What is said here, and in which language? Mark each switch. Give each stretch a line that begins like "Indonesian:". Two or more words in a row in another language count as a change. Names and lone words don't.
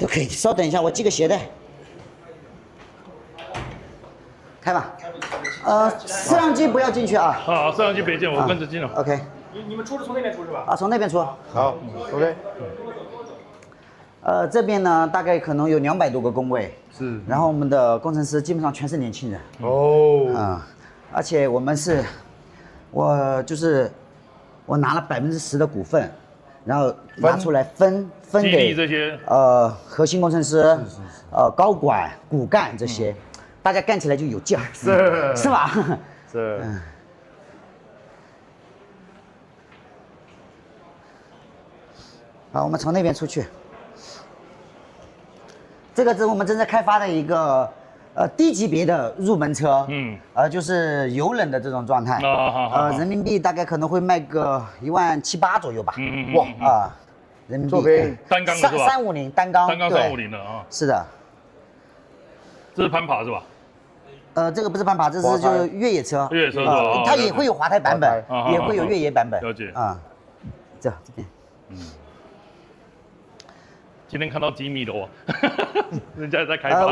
Chinese: 稍等一下，我系個鞋帶。開吧。攝像機不要進去啊。攝像機別進，我跟着進了。 OK。你們出是從那邊出是吧？從那邊出。好 ，OK。這邊呢，大概可能有200多個工位，是。然後我們的工程師基本上全是年輕人。而且我就是我拿了10%的股份，然后拿出来分给这些核心工程師、高管、骨幹這些，大家幹起來就有勁兒，是吧？是。好，我們從那邊出去。這個是我們正在開發的一個低級別的入門車，就是油冷的這種狀態，人民幣大概可能會賣個17000-18000左右吧。哇人民幣單缸的是吧？350單缸 350的啊。是的。這是攀爬是吧？這個不是攀爬，這是就是越野車。越野車是吧？它也會有滑胎版本，也會有越野版本。了解啊，這邊。今天看到機密的哦，人家也在開發。